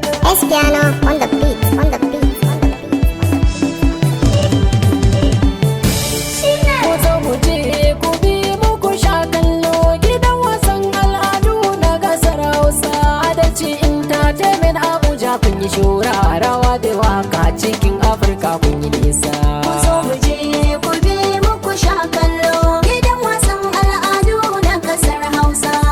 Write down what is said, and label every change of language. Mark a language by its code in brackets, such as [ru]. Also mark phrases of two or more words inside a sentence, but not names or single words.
[en] Espiano on the beat, on the beat, on the beat. [ha] Ku zo mu je ku bi mu ku sha kallo gidan wasan al'adu na gasar Hausa. Adalci Entertainment Abuja kun yi shura, rawa da waka cikin Afirka kun yi nisa. Ku zo mu je ku bi mu ku sha kallo gidan wasan al'adu na kasar Hausa.